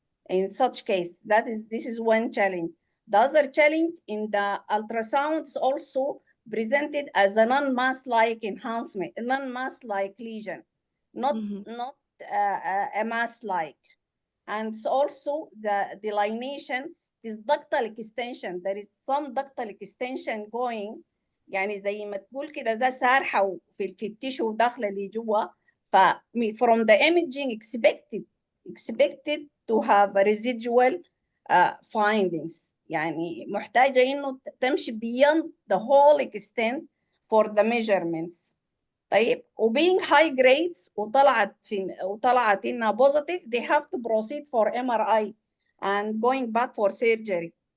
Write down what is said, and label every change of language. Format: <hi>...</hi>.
<en>In such case, this is one challenge. The other challenge in the ultrasounds also presented as a non-mass-like enhancement, a non-mass-like lesion, not a mass-like. And also the delineation is ductal extension. There is some ductal extension going،</en> <ar>يعني زي ما تقول كده ده سارحة في التيشو داخلة لجوا.</ar> <en>From the imaging expected to have residual findings.</en> <ar>يعني محتاجة إنه تمشي</ar> <en>beyond the whole extent for the measurements.</en> <ar>طيب</ar> <en>being high grades</en> <ar>وطلعت إنها</ar> <en>positive, they have to proceed for MRI and going back for surgery.</en>